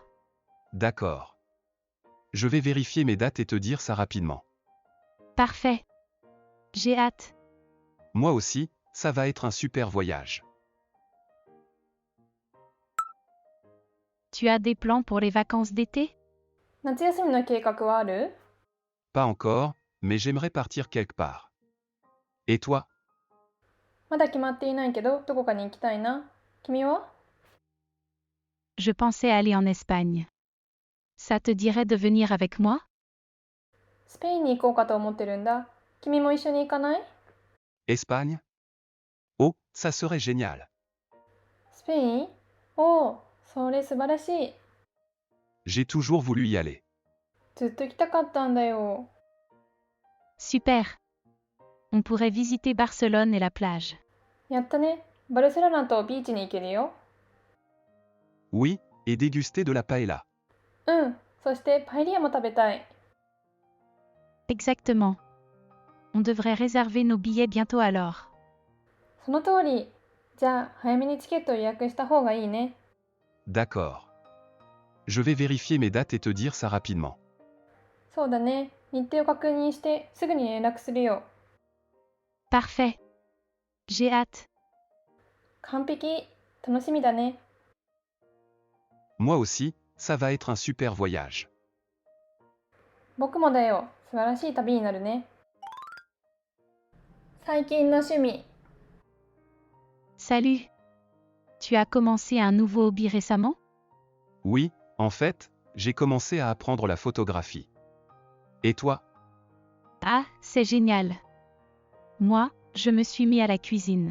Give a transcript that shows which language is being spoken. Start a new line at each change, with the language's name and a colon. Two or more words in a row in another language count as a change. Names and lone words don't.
French: D'accord. Je vais vérifier mes dates et te dire ça rapidement. Parfait. J'ai hâte. Moi aussi, ça va être un super voyage. Tu as des plans pour les vacances d'été?
Japanese: 夏休みの計画はある？
French: Pas encore, mais j'aimerais partir quelque part. Et toi?
Japanese: まだ決まっていないけど、どこかに行きたいな。君は？
French: Je pensais aller en Espagne. Ça te dirait de venir avec moi?
Japanese: スペインに行こうかと思ってるんだ。君も一緒に行かない？
French: Espagne? Oh, ça serait génial.
Japanese: スペイン？おお、それ素晴らしい。
French: J'ai toujours voulu y aller.
Japanese: ずっと行きたかったんだよ。
French: Super. On pourrait visiter Barcelone et la plage.
Japanese: やったね。バルセロナとビーチに行けるよ。
French: Oui, et déguster de la paella.
Japanese: うん。そしてパエリアも食べたい。
French: Exactement. On devrait réserver nos billets bientôt alors.
Japanese: その通り。じゃあ、早めにチケットを予約した方がいいね。
French: D'accord. Je vais vérifier mes dates et te dire ça rapidement.
Japanese: そうだね。日程を確認してすぐに連絡するよ。
French: Parfait. J'ai hâte.
Japanese: 完璧。楽しみだね。
French: Moi aussi, ça va être un super voyage.
Japanese: 僕もだよ。素晴らしい旅になるね。最近の趣味。
French: Salut. Tu as commencé un nouveau hobby récemment? Oui, en fait, j'ai commencé à apprendre la photographie. Et toi? Ah, c'est génial. Moi, je me suis mis à la cuisine.